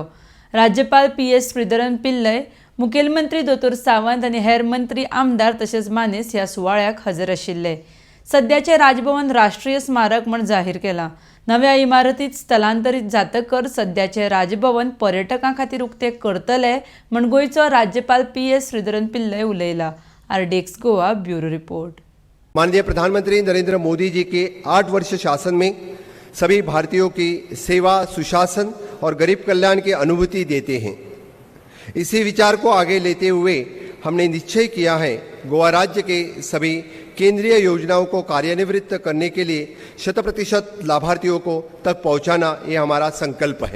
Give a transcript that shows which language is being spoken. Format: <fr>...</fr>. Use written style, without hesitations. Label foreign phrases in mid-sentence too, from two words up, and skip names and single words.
<kok>राज्यपाल PS श्रीधरन पिल्लय, मुखेलमंत्री दोतोर सावंत आनी हेर मंत्री, आमदार तशेंच मानेस ह्या सुवाळ्याक हजर आशिल्ले। सद्याचे राजभवन राष्ट्रीय स्मारक म्हूण जाहीर केलां। नव्या इमारतीत स्थलांतरीत जातकर सद्याचे राजभवन पर्यटकां खातीर उक्ते करतले म्हूण गोंयचो राज्यपाल PS श्रीधरन पिल्लय उलयला। RDX गोवा ब्यूरो रिपोर्ट।</kok> <hi>माननीय प्रधानमंत्री नरेंद्र मोदी जी के 8 वर्ष शासन में सभी भारतीयों की सेवा, सुशासन और गरीब कल्याण की अनुभूति देते हैं। इसी विचार को आगे लेते हुए हमने निश्चय किया है गोवा राज्य के सभी केंद्रीय योजनाओं को कार्यान्वित करने के लिए 100% लाभार्थियों को तक पहुंचाना ये हमारा संकल्प है।</hi>